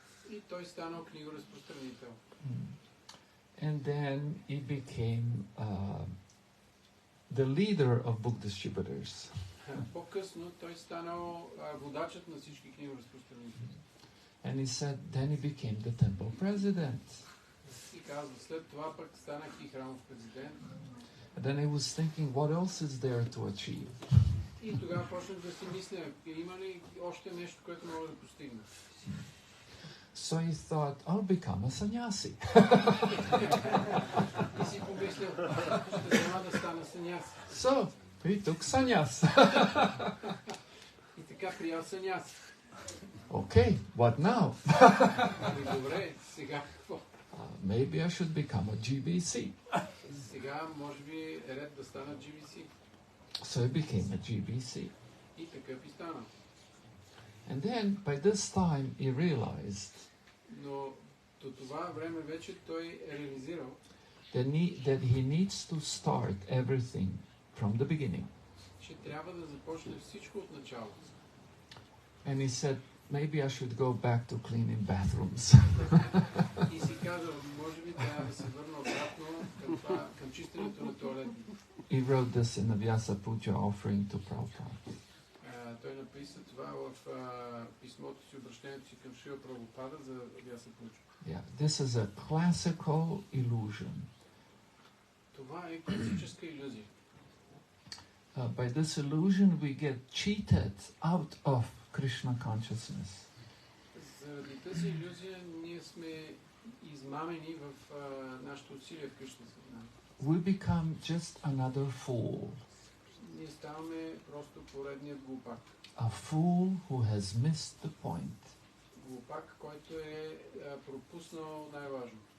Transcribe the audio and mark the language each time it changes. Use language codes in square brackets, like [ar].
[bg] И той станал книгоразпространител. [en] And then he became the leader of book distributors. [bg] По-късно той станал водачът на всички книгоразпространители. [en] And he said, then he became the temple president. [bg] И казва, след това пък станах и храмов президент. [en] And then I was thinking, what else is there to achieve? [bg] И тогава почнах да си мисля, има ли още нещо, което мога да постигна? [en] So he thought, I'll become a sannyasi. [bg] И си помислил, ще трябва да стана саньяси. [en] So he took sannyas. [bg] И така приял саньяси. [en] Okay, what now? [bg] Добре, сега какво? [en] Maybe I should become a GBC. [bg] Сега може би е ред да стана GBC. [en] So he became a GBC. [bg] И такъв и стана. [en] And then, by this time, he realized [bg] Но до това време вече той е реализирал, [en] that he needs to start everything from the beginning. [bg] че трябва да започне всичко от началото. [en] And he said, maybe I should go back to cleaning bathrooms. [bg] И казал, може би трябва да се върна обратно към чистенето на туалетни. [en] He wrote this in the Vyasa Puja offering to Prabhupada. [bg] Той написа това в писмото си, обращението си към Шрила Прабхупада за Vyasa Puja. [en] Yeah, this is a classical illusion. [bg] Това е класическа илюзия. [en] By this illusion we get cheated out of Krishna consciousness. [bg] Заради тази илюзия ние сме измамени в нашето усилие в Кришна съзнание. [en] We become just another fool. [bg] Ние ставаме просто поредният глупак. [en] A fool who has missed the point. [bg] Глупак, който е пропуснал най-важно.